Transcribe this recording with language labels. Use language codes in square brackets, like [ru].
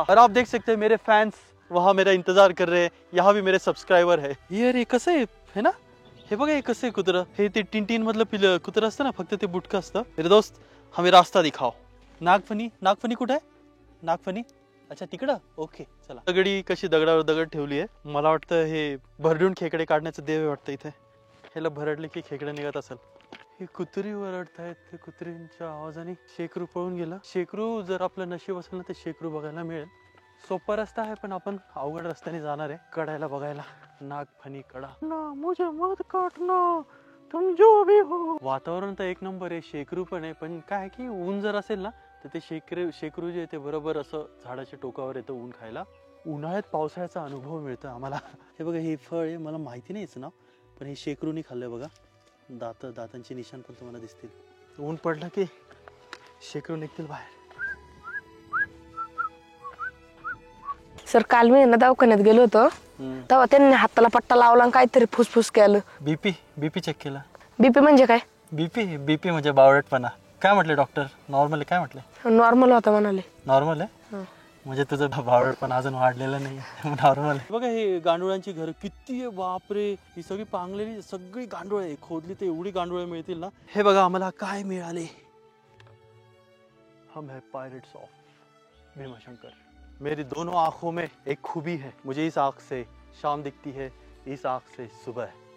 [hi] और आप देख सकते हैं मेरे फैंस वहाँ मेरा इंतजार कर रहे हैं. यहाँ भी मेरे सब्सक्राइबर है. [mr] ये कसं आहे ना. हे बघा हे कसं आहे कुत्रं. हे ते टिन मधलं पिलं कुत्रं असतं ना फक्त ते बुटकं असतं. [hi] मेरे दोस्त हमें रास्ता दिखाओ. [mr] नागफणी कुठे आहे. नागफणी अच्छा तिकडं. ओके चला. दगडी कशी दगडावर दगड ठेवली आहे. मला वाटतं हे भरडून खेकडे काढण्याचं देव वाटतं इथे. ह्याला भरडले की खेकडे निघत असेल. हे कुत्री ओरडतायत. ते कुत्रींच्या आवाजाने शेकरू पळून गेला. शेकरू जर आपलं नशीब असेल ना तर शेकरू बघायला मिळेल. सोपा रस्ता आहे पण आपण अवघड रस्त्याने जाणार आहे कडायला बघायला. [hi] नागफणी कडा ना मुझे मत काटना तुम जो भी हो. [mr] वातावरण तर एक नंबर आहे. शेकरू पण आहे पण काय की ऊन जर असेल ना तर ते शेकरू जे ते बरोबर असं झाडाच्या टोकावर येतं ऊन खायला. उन्हाळ्यात पावसाळ्याचा अनुभव मिळतो आम्हाला. हे बघा हे फळ आहे. मला माहिती नाही याचं नाव पण हे शेकरूनी खाल्लंय बघा. दातांचे निशाण पण तुम्हाला दिसतील. ऊन पडलं की शेकरू निघतील बाहेर. सर काल मी ना दवाखान्यात गेलो होतो तेव्हा त्यांनी हाताला पट्टा लावला आणि काहीतरी फुसफुस केलं. बीपी चेक केला. बीपी म्हणजे काय. बीपी म्हणजे बावळटपणा. काय म्हटले डॉक्टर. नॉर्मल आहे काय म्हटले. नॉर्मल होता म्हणाले. नॉर्मल आहे म्हणजे तुझं बावळटपणा अजून वाढलेला नाही. नॉर्मल आहे. बघा हे गांडुळांची घर किती आहे. बापरे ही सगळी पांगलेली सगळी गांडूळ आहे. खोदली ते एवढी गांडूळ मिळतील ना. हे बघा आम्हाला काय मिळाले. [hi] हम है पायरेट्स ऑफ भीमाशंकर. मेरी दोनों आंखों में एक खूबी है. मुझे इस आंख से शाम दिखती है, इस आंख से सुबह.